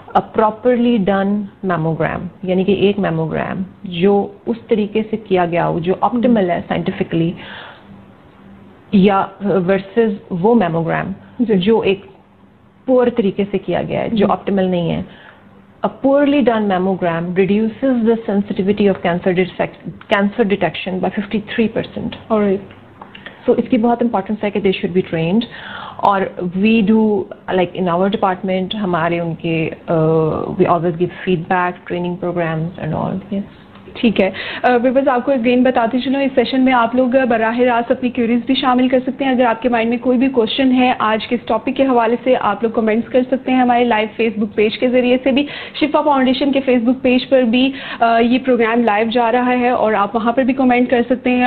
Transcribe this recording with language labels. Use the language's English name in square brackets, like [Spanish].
[Hindi] अ properly done mammogram, यानी कि एक मैमोग्राम जो उस तरीके से किया गया हो जो ऑप्टिमल है साइंटिफिकली, या वर्सेस वो मैमोग्राम जो एक पुअर तरीके से किया गया है, जो ऑप्टिमल नहीं है। [English] A poorly done mammogram reduces the sensitivity of cancer detection by 53%. Alright. So [Hindi] इसकी बहुत [English] importance [Hindi] है कि [English] they should be trained, [Hindi] और [English] we do like in our department [Hindi] हमारे उनके [English] we always give feedback, training programs and all. Yes. [Hindi] ठीक है, बस आपको अगेन बताते चलो इस सेशन में आप लोग बराह रास्त अपनी क्यूरीज भी शामिल कर सकते हैं। अगर आपके माइंड में कोई भी क्वेश्चन है आज के इस टॉपिक के हवाले से, आप लोग कमेंट्स कर सकते हैं हमारे लाइव फेसबुक पेज के ज़रिए से भी। शिफा फाउंडेशन के फेसबुक पेज पर भी ये प्रोग्राम लाइव जा रहा है और आप वहाँ पर भी कमेंट कर सकते हैं।